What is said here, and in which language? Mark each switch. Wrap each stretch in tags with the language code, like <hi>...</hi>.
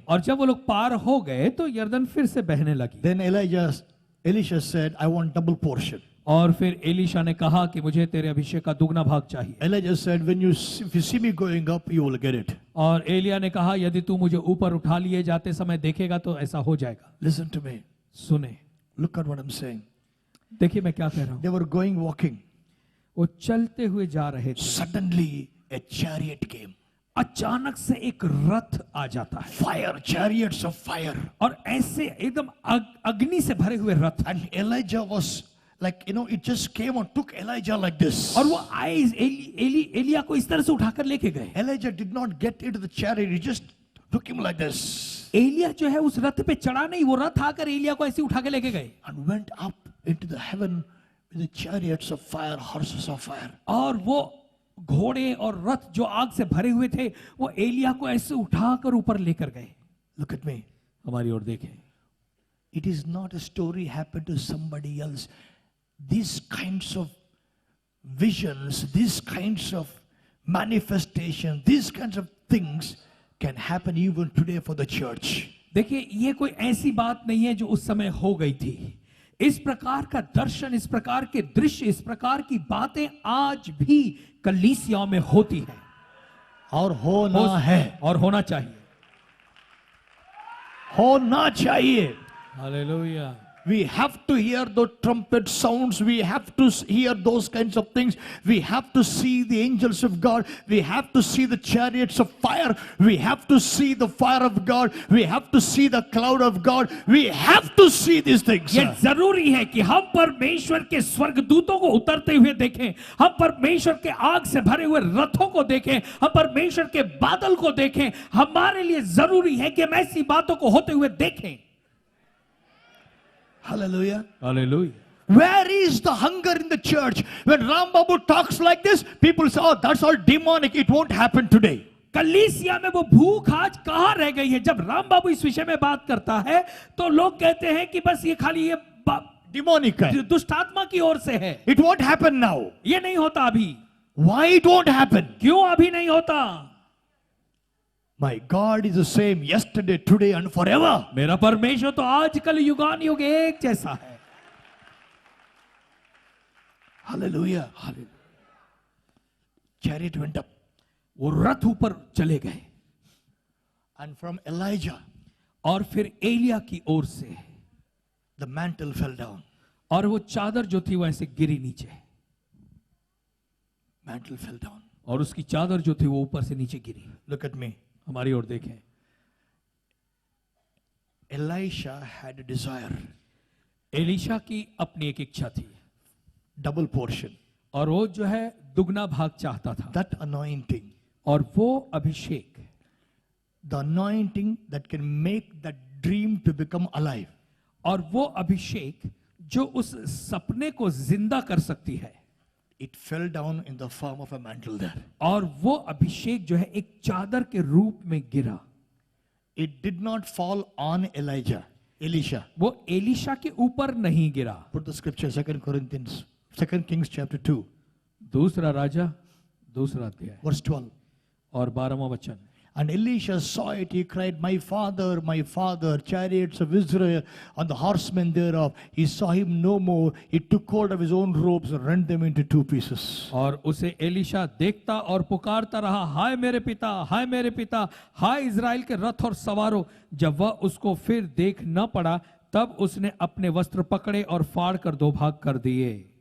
<hi>और जब वो लोग पार हो गए तो यरदन फिर से बहने लगी।</hi> <en>Then Elisha said, I want double portion.</en> <hi>और फिर एलीशा ने कहा कि मुझे तेरे अभिषेक का दुगना भाग चाहिए।</hi> <en>Elijah said, if you see me going up, you will get it.</en> <hi>और एलिया ने कहा यदि तू मुझे ऊपर उठा लिए जाते समय देखेगा तो ऐसा हो जाएगा।</hi> <en>Listen to me.</en> <hi>सुने,</hi> <en>Look at what I'm saying.</en> <hi>देखिए मैं क्या कह रहा हूँ।</hi> <en>They were going walking.</en> <hi>वो चलते हुए जा रहे थे,</hi> <en>Suddenly a chariot came.</en> <hi>अचानक से एक रथ आ जाता है</hi> <en>Fire, chariots of fire.</en> <hi>और ऐसे एकदम अग्नि से भरे हुए रथ।</hi> <en>And Elijah was like, it just came and took Elijah like this.</en> <hi>और वो आए एलिया को इस तरह से उठाकर लेके गए।</hi> <en>Elijah did not get into the chariot. He just took him like this.</en> <hi>Elia जो है उस रथ पे चढ़ा नहीं, वो रथ आकर एलिया को ऐसे उठा के लेके गए</hi> <en>And went up into the heaven with the chariots of fire, horses of fire.</en> <hi>और वो घोड़े और रथ जो आग से भरे हुए थे वो एलिया को ऐसे उठाकर ऊपर लेकर गए।</hi> <en>Look at me.</en> <hi>हमारी ओर देखें,</hi> <en>It is not a story happened to somebody else. These kinds of visions, these kinds of manifestations, these kinds of things can happen even today for the church.</en> <hi>देखिए ये कोई ऐसी बात नहीं है जो उस समय हो गई थी। इस प्रकार का दर्शन, इस प्रकार के दृश्य, इस प्रकार की बातें आज भी कलीसियाओं में होती हैं और होना है और होना चाहिए। होना चाहिए। Hallelujah.</hi> <en>We have to hear the trumpet sounds. We have to hear those kinds of things. We have to see the angels of God. We have to see the chariots of fire. We have to see the fire of God. We have to see the cloud of God. We have to see these things.</en> <hi>ये जरूरी है कि हम परमेश्वर के स्वर्गदूतों को उतरते हुए देखें, हम परमेश्वर के आग से भरे हुए रथों को देखें, हम परमेश्वर के बादल को देखें। हमारे लिए जरूरी है कि हम ऐसी बातों को होते हुए देखें।</hi> <en>Hallelujah. Hallelujah. Where is the hunger in the church? When Ram Babu talks like this, people say, oh, that's all demonic. It won't happen today.</en> <hi>कलीसिया में वो भूख आज कहाँ रह गई है? जब राम बाबू इस विषय में बात करता है तो लोग कहते हैं कि बस ये खाली ये</hi> <en>Demonic</en> <hi>है, दुष्ट आत्मा की ओर से है।</hi> <en>It won't happen now.</en> <hi>ये नहीं होता अभी।</hi> <en>Why it won't happen?</en> <hi>क्यों अभी नहीं होता?</hi> <en>My God is the same yesterday, today and forever.</en> <hi>मेरा परमेश्वर तो आज कल युगान युग एक जैसा है।</hi> <en>Hallelujah. Hallelujah. Chariot went up.</en> <hi>वो रथ ऊपर चले गए</hi> <en>And from Elijah,</en> <hi>और फिर एलिया की ओर से</hi> <en>the mantle fell down.</en> <hi>और वो चादर जो थी वो ऐसे गिरी नीचे,</hi> <en>Mantle fell down.</en> <hi>और उसकी चादर जो थी वो ऊपर से नीचे गिरी।</hi> <en>Look at me.</en> <hi>हमारी ओर देखें,</hi> <en>Elisha had a desire.</en> <hi>Elisha की अपनी एक इच्छा थी</hi> <en>Double portion.</en> <hi>और वो जो है दुगना भाग चाहता था।</hi> <en>That anointing.</en> <hi>और वो अभिषेक,</hi> <en>The anointing that can make that dream to become alive.</en> <hi>और वो अभिषेक जो उस सपने को जिंदा कर सकती है,</hi> <en>It fell down in the form of a mantle there.</en> <hi>और वो अभिषेक जो है एक चादर के रूप में गिरा।</hi> <en>It did not fall on Elisha.</en> <hi>वो एलीशा के ऊपर नहीं गिरा।</hi> <en>Put the scripture, 2 Kings chapter 2,</en> <hi>दूसरा राजा दूसरा अध्याय</hi> <en>verse 12.</en> <hi>और 12वां वचन।</hi> <en>And Elisha saw it, he cried, my father, chariots of Israel, and the horsemen thereof. He saw him no more. He took hold of his own robes and rent them into 2 pieces.</en> <hi>और उसे Elisha देखता और पुकारता रहा, हाय मेरे पिता, हाय मेरे पिता, हाय Israel के रथ और सवारों। जब वह उसको फिर देख न पड़ा तब उसने अपने वस्त्र पकड़े और फाड़ कर 2 भाग कर दिए।</hi>